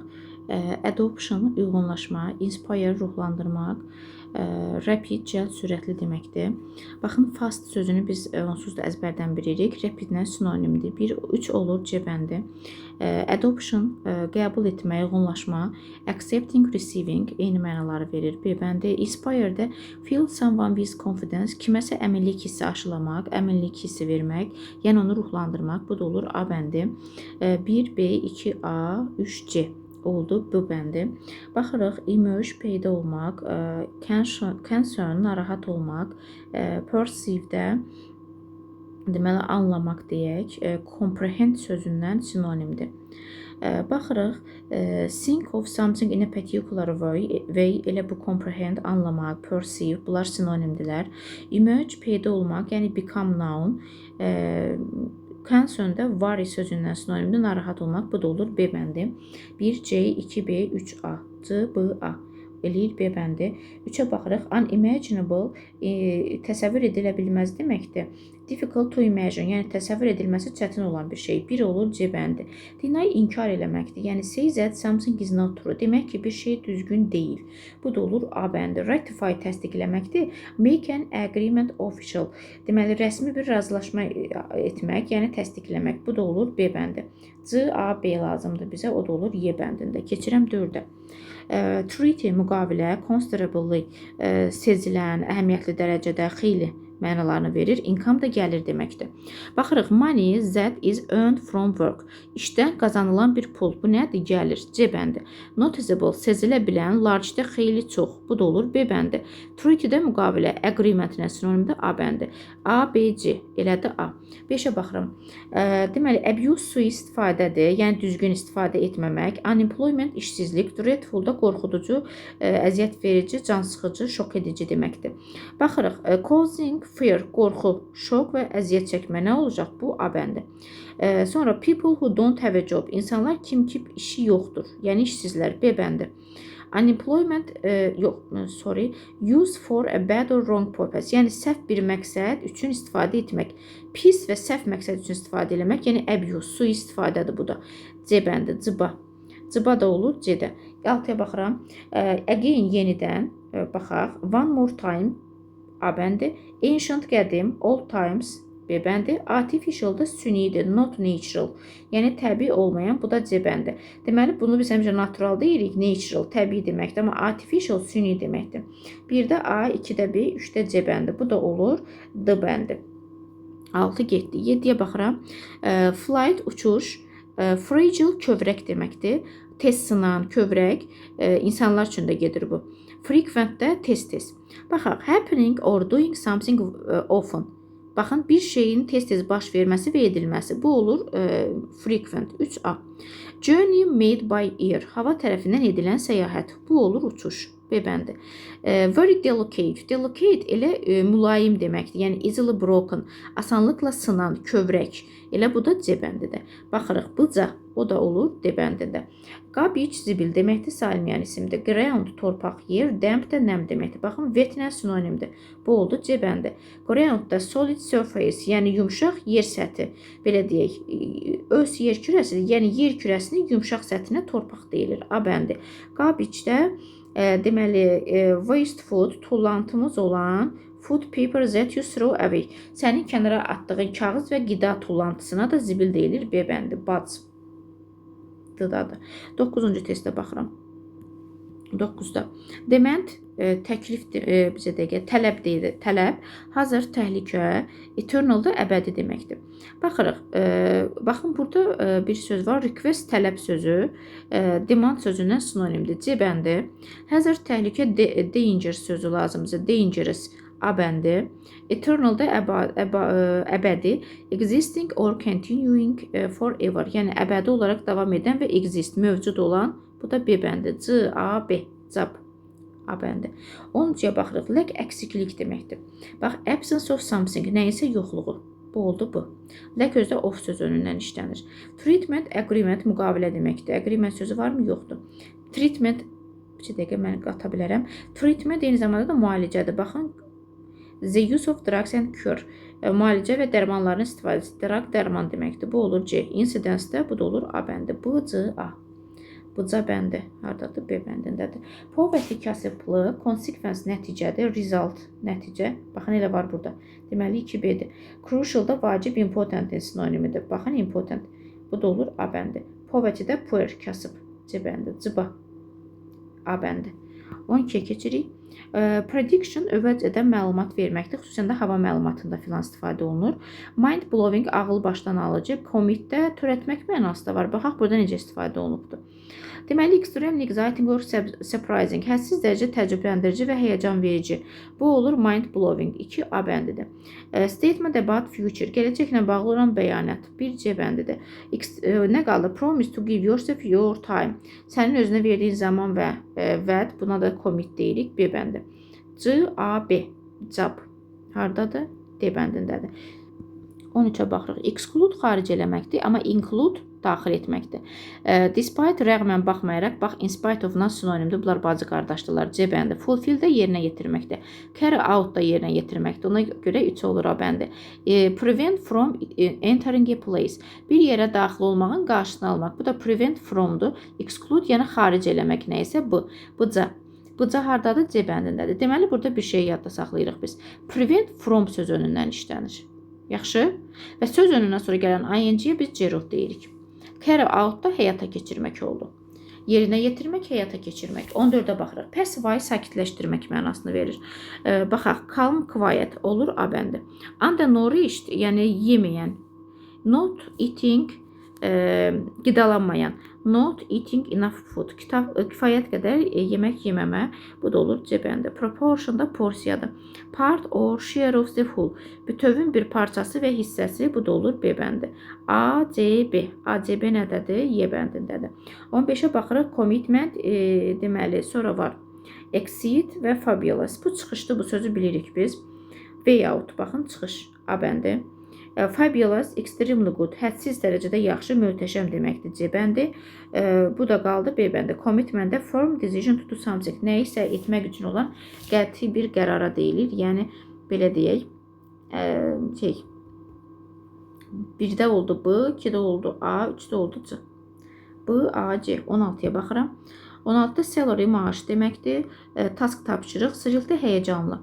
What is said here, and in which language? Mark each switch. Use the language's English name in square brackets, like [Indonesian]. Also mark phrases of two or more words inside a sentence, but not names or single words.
[Azerbaijani] Adoption, uyğunlaşma, inspire, ruhlandırmaq, rapid, cəld, sürətli deməkdir. Baxın, fast sözünü biz onsuz da əzbərdən bilirik. Rapidlə sinonimdir. 1, 3 olur, C bəndi. Adoption, qəbul etmə, uyğunlaşma. [English] Accepting, receiving, [Azerbaijani] eyni mənaları verir. B bəndi. [English] Inspire də feel someone with confidence, [Azerbaijani] kiməsə əminlik hissi aşılamaq, əminlik hissi vermək, yəni onu ruhlandırmaq. Bu da olur A bəndi. 1, B, 2, A, 3, C oldu bu bəndi. Baxırıq, emerge, peyda olmaq, concern, narahat olmaq, perceive də deməli anlamaq deyək, comprehend sözündən sinonimdir. Baxırıq, [English] think of something in a particular way, [Azerbaijani] elə bu comprehend, anlamaq, perceive, bunlar sinonimdirlər. Emerge, peyda olmaq, yəni [English] become noun, [Azerbaijani] concern də worry sözündən sinonimdir, narahat olmaq, bu da olur B bəndi. 1C, 2B, 3A, C, B, A eləyir B bəndi. 3-ə baxırıq, unimaginable, təsəvvür edilə bilməz deməkdir. [English] Difficult to imagine, [Azerbaijani] yəni təsəvvür edilməsi çətin olan bir şey. 1 olur C bəndi. Deny, inkar eləməkdir. [English] Yəni say that something is not true. [Azerbaijani] Demək ki, bir şey düzgün deyil. Bu da olur A bəndi. Ratify, təsdiqləməkdir. [English] Make an agreement official. [Azerbaijani] Deməli, rəsmi bir razılaşma etmək, yəni təsdiqləmək. Bu da olur B bəndi. C, A, B lazımdır bizə. O da olur Y bəndində. Keçirəm 4-ə. Treaty, müqavilə, considerably, sezilən, əhəmiyyətli dərəcədə, xeyli mənalarını verir. Income da gəlir deməkdir. Baxırıq, [English] money that is earned from work. [Azerbaijani] İşdən qazanılan bir pul. Bu nədir? Gəlir. C bəndi. Noticeable, sezilə bilən, large-də xeyli çox. Bu da olur B bəndi. Treaty-də müqavilə, agreement-nə sinonimdir A bəndi. A, B, C. Elədir A. 5-ə baxıram. Deməli, abuse sui-istifadədir. Yəni düzgün istifadə etməmək. Unemployment, işsizlik. Dreadful da qorxuducu, əziyyət verici, cansıxıcı, şok edici deməkdir. Baxırıq, [English] causing fear, [Azerbaijani] qorxu, şok və əziyyət çəkmə nə olacaq? Bu A bəndi. Sonra [English] people who don't have a job, [Azerbaijani] insanlar kim işi yoxdur, yəni işsizlər, B bəndi. [English] Unemployment, use for a bad or wrong purpose, [Azerbaijani] yəni səhv bir məqsəd üçün istifadə etmək. Pis və səhv məqsəd üçün istifadə etmək, yəni abuse, sui-istifadədir bu da. C bəndi, cıba. Cıba da olur C-də. 6-ya baxıram. Again, yenidən baxaq. [English] One more time, [Azerbaijani] A bəndi. Ancient, qədim, [English] old times, [Azerbaijani] B bəndi. Artificial da sünidir, [English] not natural. [Azerbaijani] Yəni təbii olmayan, bu da C bəndi. Deməli, bunu biz həmişə natural deyirik, natural, təbii deməkdir, amma artificial, süni deməkdir. 1-də A, 2-də B, 3-də C bəndi. Bu da olur D bəndi. 6 getdi. 7-yə baxıram. Flight, uçuş, fragile, kövrək deməkdir. Tez sınan, kövrək, insanlar üçün də gedir bu. Frequent də tez-tez. Baxaq, [English] happening or doing something often. [Azerbaijani] Baxın, bir şeyin tez-tez baş verməsi və edilməsi. Bu olur frequent, 3A. [English] Journey made by air, [Azerbaijani] hava tərəfindən edilən səyahət. Bu olur uçuş, B bəndi. [English] Very delicate, [Azerbaijani] delicate elə mülayim deməkdir. Yəni [English] easily broken, [Azerbaijani] asanlıqla sınan, kövrək. Elə bu da C bəndidir. Baxırıq, bıca, o da olur D bəndində. Garbage, zibil deməkdir, salmayan isimdir. Ground, torpaq, yer, damp də nəm deməkdir. Baxın, wetlə sinonimdir. Bu oldu C bəndi. [English] Ground da solid surface, [Azerbaijani] yəni yumşaq yer səthi. Belə deyək, öz yer kürəsidir. Yəni yer kürəsinin yumşaq səthinə torpaq deyilir. A bəndi. Garbage də deməli, [English] waste food, [Azerbaijani] tullantımız olan [English] food paper that you throw away. [Azerbaijani] Sənin kənara atdığın kağız və qida tullantısına da zibil deyilir. B bəndi. Bads. D-dadır. 9-cu testə baxıram. 9-da. Demand, təklifdir, bizə dəqiqə, tələb deyilir. Tələb, hazır, təhlükə, eternal da əbədi deməkdir. Baxırıq, baxın, burada bir söz var, request, tələb sözü, demand sözündən sinonimdir. C bəndi. Hazır, təhlükə, danger sözü lazımdır. Dangerous, A bəndi. Eternal da əbədi. [English] Existing or continuing forever. [Azerbaijani] Yəni əbədi olaraq davam edən və exist, mövcud olan. Bu da B bəndi. C, A, B. Cab. A bəndi. 13-yə baxırıq. Lack, əksiklik deməkdir. Bax, [English] absence of something, [Azerbaijani] nəyinsə yoxluğu. Bu oldu bu. Lack özdə of söz önündən işlənir. Treatment, agreement, müqavilə deməkdir. Agreement sözü varmı? Yoxdur. Treatment, bir dəqiqə mən qata bilərəm. Treatment eyni zamanda da müalicədir. Baxın, [English] the use of drugs and cure. [Azerbaijani] Müalicə və dərmanların istifadəsi. Drug dərman deməkdir. Bu olur C. Incidence də bu da olur A bəndi. B, C, A. Bu C bəndi. Hardadır? B bəndindədir. Poverty kasıblığı, consequence nəticədir. Result nəticə. Baxın elə var burada. Deməli 2B-dir. Crucial da vacib, important sinonimidir. Baxın important. Bu da olur A bəndi. Poverty də poor, kasıb. C bəndi. Cıba. A bəndi. 12-yə keçirik. Prediction övəlcədən məlumat verməkdir. Xüsusən də hava məlumatında filan istifadə olunur. [English] Mind blowing [Azerbaijani] ağıl başdan alıcı. Commit-də törətmək mənası da var. Baxaq burada necə istifadə olunubdur. Deməli, [English] extremely exciting or surprising. [Azerbaijani] Hədsiz dərəcə təəccübləndirici və həyəcan verici. Bu olur [English] mind blowing. [Azerbaijani] 2 A bəndidir. [English] Statement about future. [Azerbaijani] Gələcəklə bağlı olan bəyanat. 1 C bəndidir. Nə qaldı? [English] Promise to give yourself your time. [Azerbaijani] Sənin özünə verdiyin zaman və vəd. Buna da commit deyirik. B bəndi. C, A, B. Job. Hardadır? D bəndindədir. 13-ə baxırıq. Exclude xaric eləməkdir, amma include daxil etməkdir. Despite rəğmən baxmayaraq, bax, [English] in spite of-dan sinonimdir. [Azerbaijani] Bunlar bacı qardaşdırlar. C bəndi. Fulfill də yerinə yetirməkdir. [English] Carry out [Azerbaijani] da yerinə yetirməkdir. Ona görə 3 olur A bəndi. [English] Prevent from entering a place. [Azerbaijani] Bir yerə daxil olmağın qarşısını almaq. Bu da [English] prevent from- [Azerbaijani] dur. Exclude, yəni xaric eləmək nə isə bu. Bu C. Bu C hardadır? C bəndindədir. Deməli, burada bir şey yadda saxlayırıq biz. [English] Prevent from [Azerbaijani] söz önündən işlənir. Yaxşı? Və söz önündən sonra gələn ing-yə biz gerund deyirik. [English] Carry out [Azerbaijani] da həyata keçirmək oldu. Yerinə yetirmək, həyata keçirmək. 14-ə baxırıq. Pacify sakitləşdirmək mənasını verir. Baxaq, [English] calm, quiet [Azerbaijani] olur A bəndi. Undernourished, yəni yeməyən. [English] Not eating, qidalanmayan. Not eating enough food. [Azerbaijani] Kifayət qədər yemək yeməmə. Bu da olur C bəndi. Proportion da porsiyadır. [English] Part or share of the whole. [Azerbaijani] Bütövün bir parçası və hissəsi. Bu da olur B bəndi. A, C, B. A, C, B nədədir? Y bəndindədir. 15-ə baxırıq. Commitment deməli. Sonra var. Exceed və fabulous. Bu çıxışdır. Bu sözü bilirik biz. [English] Way out. [Azerbaijani] Baxın, çıxış. A bəndi. [English] Fabulous, extremely good, [Azerbaijani] hədsiz dərəcədə yaxşı, möhtəşəm deməkdir C bəndi. Bu da qaldı B bəndi. Commitment də [English] firm decision to do something. [Azerbaijani] Nə isə etmək üçün olan qəti bir qərara deyilir. Yəni, belə deyək, 1-də oldu B, 2-də oldu A, 3-də oldu C. B, A, C. 16-ya baxıram. 16-da salary maaş deməkdir. Task tapşırıq, sıcıltı həyəcanlı.